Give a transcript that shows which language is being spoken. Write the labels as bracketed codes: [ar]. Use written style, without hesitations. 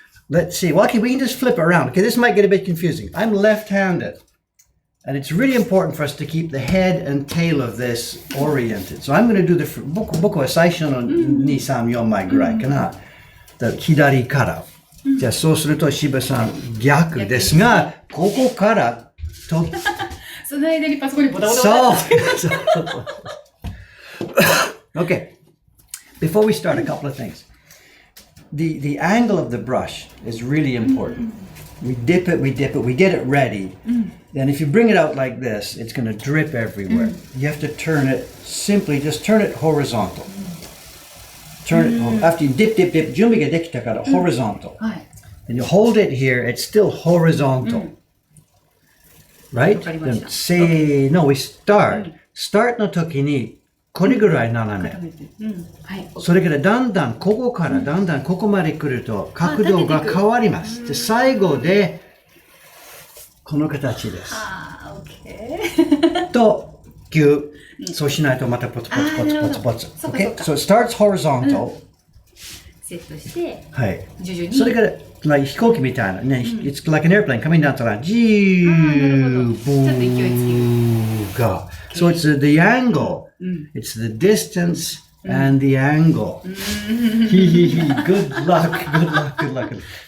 [en] Let's see. Well, okay, we can just flip it around. Okay, this might get a bit confusing. I'm left-handed. And it's really important for us to keep the head and tail of this oriented. So I'm going to do the [ja] 僕は最初の2、3、4枚ぐらいかな。左から。じゃあそうすると柴さん逆ですが、ここからと。その間にパソコンにボタボタボタ。そう。 [en] Okay, before we start, a couple of things. The angle of the brush is really important. We dip it, we get it ready. Then if you bring it out like this, it's going to drip everywhere. You have to turn it, simply just turn it horizontal. turn it, after you dip, dip, dip, [ja] 準備ができたから [en] horizontal. [ja] はい。 [en] And you hold it here, it's still horizontal. Right? [ja] わかりました。 [en] Then say, no, we start. [ja] Start の時に、これぐらい斜め。はい。それからだんだん、ここからだんだんここまで来ると、角度が変わります。で、最後で、この形です。ああ、OK。と、ギュッ。そうしないとまたポツポツポツポツポツ。 [en] Okay? So it starts horizontal. [ja] セットして、はい。徐々に。 [en] それから、like [ja] 飛行機みたいなね、 [en] it's like an airplane coming down to land. [ja] ジーブーが。 [en] So it's the angle. It's the distance and the angle. Good luck, good luck, good luck.